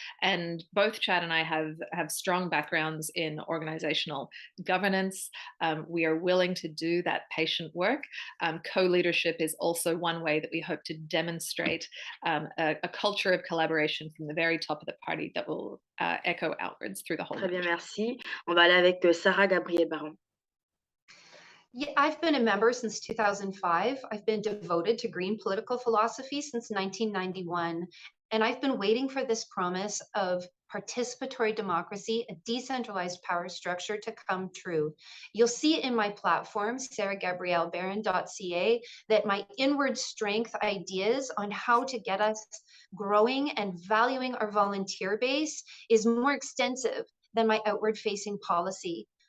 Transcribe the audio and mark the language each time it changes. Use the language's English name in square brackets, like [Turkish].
[English] And both Chad and I have strong backgrounds in organizational governance. We are willing to do that patient work. Co-leadership is also one way that we hope to demonstrate a culture of collaboration from the very top of the party that will echo outwards through the whole. [French] Très bien, merci. On va aller avec Sarah Gabrielle Baron. [English] Yeah, I've been a member since 2005. I've been devoted to Green political philosophy since 1991. And I've been waiting for this promise of participatory democracy, a decentralized power structure to come true. You'll see in my platform, sarahgabriellebaron.ca, that my inward strength ideas on how to get us growing and valuing our volunteer base is more extensive than my outward facing policy.